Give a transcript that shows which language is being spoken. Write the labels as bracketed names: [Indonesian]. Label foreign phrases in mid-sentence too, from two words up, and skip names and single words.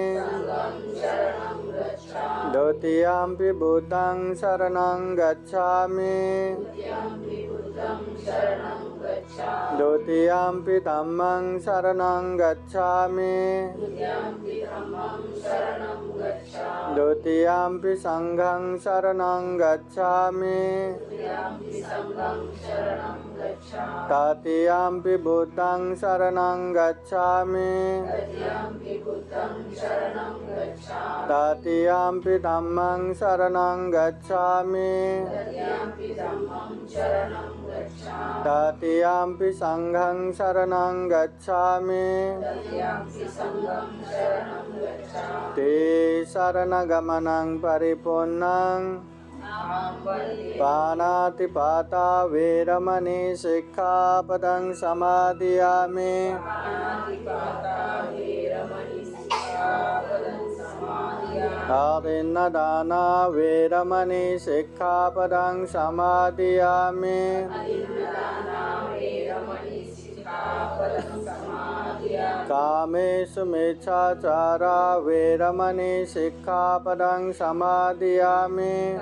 [Pali] द्वितीयम्पि बुद्धं शरणं गच्छामि द्वितीयम्पि धम्मं शरणं गच्छामि द्वितीयम्पि संघं शरणं गच्छामि तृतीयम्पि बुद्धं शरणं गच्छामि तृतीयम्पि धम्मं शरणं गच्छामि तृतीयम्पि संघं शरणं गच्छामि शरणगमनं परिपूर्णं पानातिपाता वेरमणि शिक्षापदं समादयामि आदिन्नदाना वेरमणि शिक्षापदं समादयामि कामेषु मिच्छाचारा वेरमणि शिक्षापदं समादयामि